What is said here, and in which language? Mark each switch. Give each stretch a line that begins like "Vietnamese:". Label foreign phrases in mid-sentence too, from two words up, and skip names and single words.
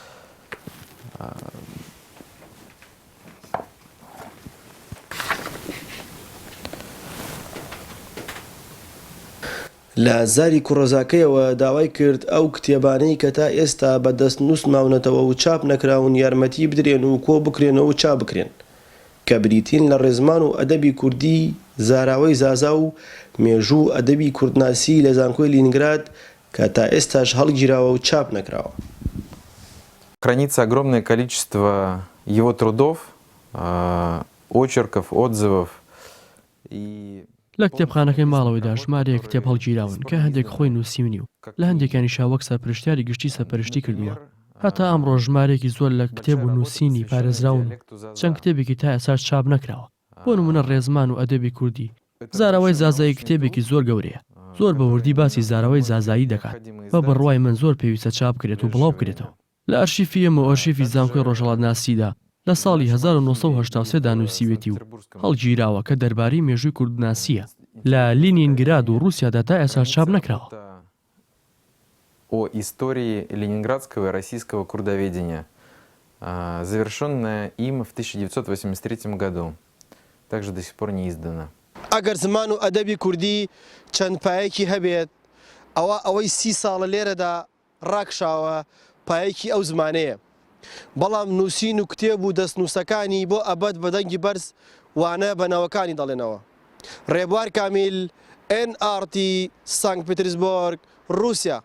Central Kurdish: لە زاری کوڕۆزاکەیەوە داوای کرد ئەو کتێبانەی کە تا ئێستا بەدەست نووس ماونەتەوە و چاپ نەکراون یارمەتی بدرێن و کۆ بکرێنەوە و چاپ بکرێن کە بریتین لە ڕێزمان و ئەدەبی کوردی زاراوەی زازا و مێژوو ئەدەبی کوردناسی لە زانکۆی لینینگراد کە تا ئێستاش هەڵگیراوە و چاپ نەکراوە.
Russian: Хранится огромное количество его трудов, очерков, отзывов и
Central Kurdish: لە کتێبخانەکەی ماڵەوەیدا ژمارەیە کتێب هەڵگیراون کە هەندێک خۆی نووسیونی و لە هەندێکانی شاوەک سەرپرشتیاری گشتی سەرپەرشتی کردووە. هەتا ئەمڕۆ ژمارێکی زۆر لە کتێب و نووسینی پارێزراون و چەند کتێبێکی تا ئێستا چاپ نەکراوە. بۆ نمونە ڕێزمان و ئەدەبی کوردی زاراوەی زازایی کتێبێکی زۆر گەورەیە زۆر بەوردی باسی زاراوەی زازایی دەکات بە بڕوای من زۆر پێویستە چاپ بکرێت و بڵاو بکرێتەوە. لە ئەرشیفی ئەمە ئەرشیفی زانکۆی ڕۆژهەڵاتناسیدا لە ساڵی 1970 دا نووسیوێتی و هەڵگیراوە کە دەربارەی مێژووی کوردناسیە لە لینینگراد و رووسیادا تا ئێستا چاپ نەکراوە.
Russian: О истории ленинградского и российского курдоведения, завершенная им в 1983 году. Также до сих пор не издана.
Central Kurdish: ئەگەر زمان و ئەدەبی کوردی چەند پایەکی هەبێت ئەوەی 30 ساڵە لێرەدا ڕاکشاوە پایەکی ئەو زمانەیە. بەڵام نووسین و کتێب و دەستنووسەکانی بۆ ئەبەت بەدەنگی بەرز وانە بەناوەکانی دەڵێنەوە. ڕێبوار کامیل NRT سانک پێترزبۆرگ رووسیا.